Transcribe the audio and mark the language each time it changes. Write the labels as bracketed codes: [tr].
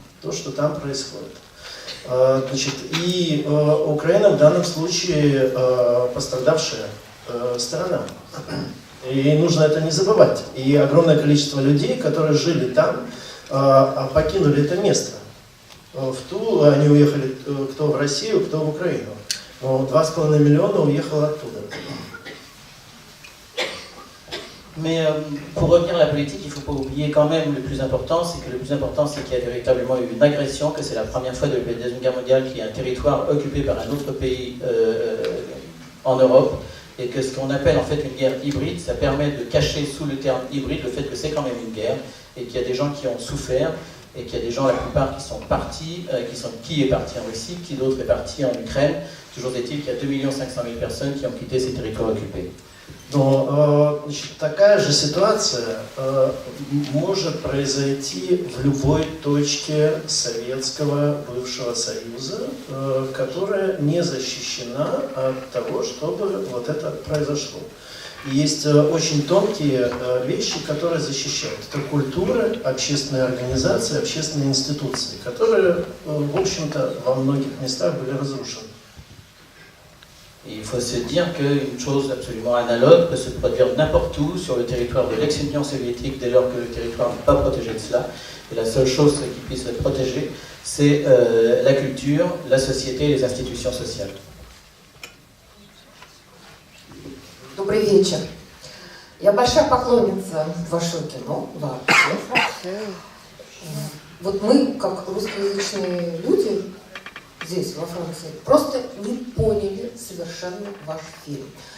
[ru] То, что там происходит. Значит, и Украина в данном случае пострадавшая сторона. И нужно это не забывать. И огромное количество людей, которые жили там, покинули это место. В Тулу они уехали, кто в Россию, кто в Украину. Но 2,5 миллиона уехало оттуда. [fr] Mais pour revenir à la politique, il ne faut pas oublier quand même le plus important, c'est qu'il y a véritablement eu une agression, que c'est la première fois depuis la Deuxième Guerre mondiale qu'il y a un territoire occupé par un autre pays en Europe, et que ce qu'on appelle en fait une guerre hybride, ça permet de cacher sous le terme hybride le fait que c'est quand même une guerre, et qu'il y a des gens qui ont souffert, et qu'il y a des gens, la plupart, qui sont partis, qui est parti en Russie, qui d'autre est parti en Ukraine. Toujours est-il qu'il y a 2 500 000 personnes qui ont quitté ces territoires occupés. [ru] Но значит, такая же ситуация может произойти в любой точке Советского бывшего Союза, которая не защищена от того, чтобы вот это произошло. И есть очень тонкие вещи, которые защищают. Это культура, общественные организации, общественные институции, которые, в общем-то, во многих местах были разрушены. [fr] Et il faut se dire qu'une chose absolument analogue peut se produire n'importe où sur le territoire de l'ex-Union soviétique dès lors que le territoire n'est pas protégé de cela. Et la seule chose qui puisse le protéger, c'est la culture, la société et les institutions sociales. [ru] Добрый вечер. Я большая поклонница вашего кино, вообще. Вот мы, как русскоязычные люди, здесь, во Франции, просто не поняли совершенно ваш фильм.